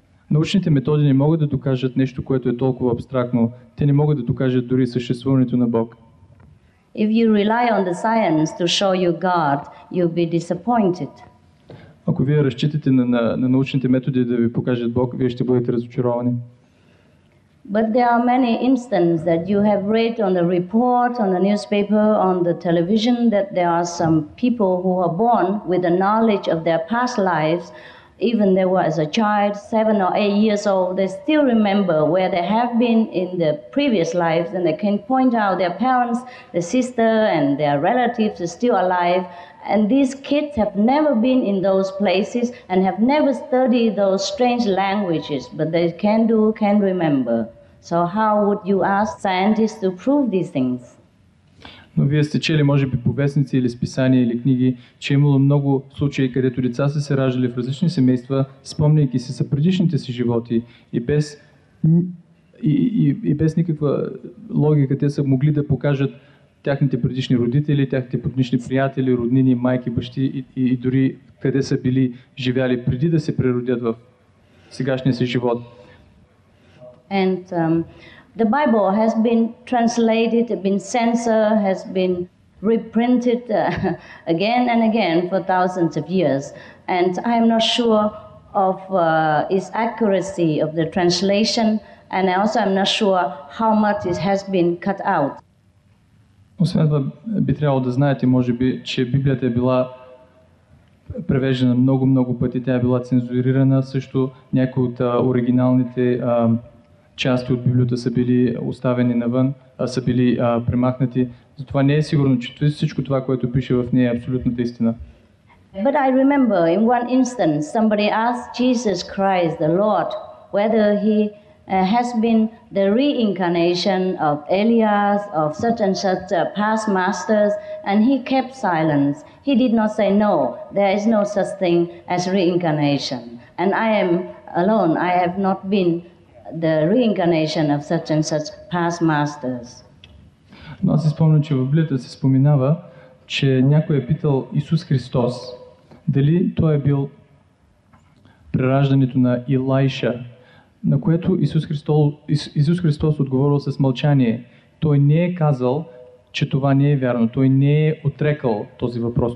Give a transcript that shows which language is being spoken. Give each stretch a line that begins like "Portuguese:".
Bulgarian: Научните методи не могат да докажат нещо, което е толкова абстрактно. Те не могат да докажат дори съществуването на Бог.
English: If you rely on the science to show you God, you'll be disappointed.
Bulgarian: Ако вие разчитате на научните методи да ви покажат Бог, вие ще бъдете разочаровани.
English: But there are many instances that you have read on the report, on the newspaper, on the television, that there are some people who are born with the knowledge of their past lives. Even they were as a child, 7 or 8 years old, they still remember where they have been in the previous lives, and they can point out their parents, their sister, and their relatives are still alive. And these kids have never been in those places and have never studied those strange languages, but they can remember. So how would you ask scientists to prove these things?
Bulgarian: Но вие сте чели, може би, по вестници или списания или книги, че е имало много случаи, където деца са се раждали в различни семейства, спомняйки се за предишните си животи и без никаква логика те са могли да покажат тяхните предишни родители, тяхните предишни приятели, роднини, майки, бащи и дори къде са били живяли преди да се преродят в сегашния си живот.
English: And the Bible has been translated, been censored, has been reprinted again and again for thousands of years. And I am not sure of its accuracy of the translation, and also I'm not sure how much it has been cut out.
Bulgarian: Освен това, би трябвало да знаете, може би, че Библията е била превеждана много пъти, тя е била цензурирана, също някои от оригиналните части от Библията са били оставени навън, са били премахнати. Затова не е сигурно, че всичко това, което пише в нея е абсолютната истина.
English: But I remember in one instance somebody asked Jesus Christ, the Lord, whether he has been the reincarnation of Elias, of such and such past masters, and he kept silence. He did not say, no, there is no such thing as reincarnation. And I am alone, I have not been the reincarnation of such and such past masters.
Bulgarian: Но аз си спомням, че в Библията се споменава, че някой е питал Исус Христос дали той е бил прераждането на Илайша, на което Исус Христос отговорил с мълчание. Той не е казал, че това не е вярно. Той не е отрекал този въпрос.